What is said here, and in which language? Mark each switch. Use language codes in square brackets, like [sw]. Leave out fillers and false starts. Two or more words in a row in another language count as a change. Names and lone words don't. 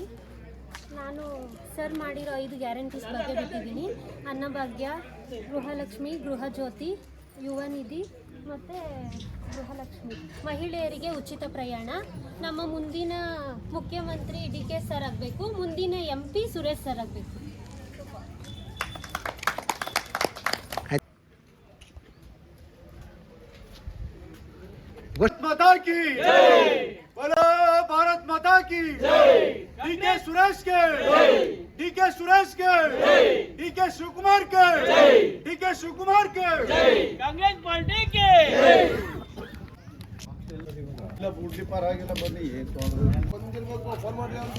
[kn] ನಾನು ಸರ್ ಮಾಡಿರೋ 5 ಗ್ಯಾರಂಟೀಸ್ ಬಗ್ಗೆ ಬಿಟ್ಟಿದ್ದೀನಿ. ಅನ್ನಭಾಗ್ಯ, ಗೃಹಲಕ್ಷ್ಮಿ, ಗೃಹ ಜ್ಯೋತಿ, ಯುವ ನಿಧಿ ಮತ್ತು ಗೃಹಲಕ್ಷ್ಮಿ. ಮಹಿಳೆಯರಿಗೆ ಉಚಿತ ಪ್ರಯಾಣ. ನಮ್ಮ ಮುಂದಿನ ಮುಖ್ಯಮಂತ್ರಿ DK ಸರ್ ಆಗಬೇಕು, ಮುಂದಿನ MP ಸುರೇಶ್ ಸರ್ ಆಗಬೇಕು. [hi] माता की जय, बोलो भारत माता की जय। DK सुरेश के जय, DK सुरेश के जय, DK शिवकुमार के जय, DK शिवकुमार के जय, कांग्रेस पार्टी के जय। [kn] ಇಲ್ಲ ಬೂಟ್ಲಿ ಪಾರ್ ಆಗಿಲ್ಲ, ಬನ್ನಿ ಏನು ತೊಂದರೆ ಬಂದಿರ್ಬೇಕು, ಫೋನ್ ಮಾಡ್ರಿ ಅವ್ರಿಗೆ.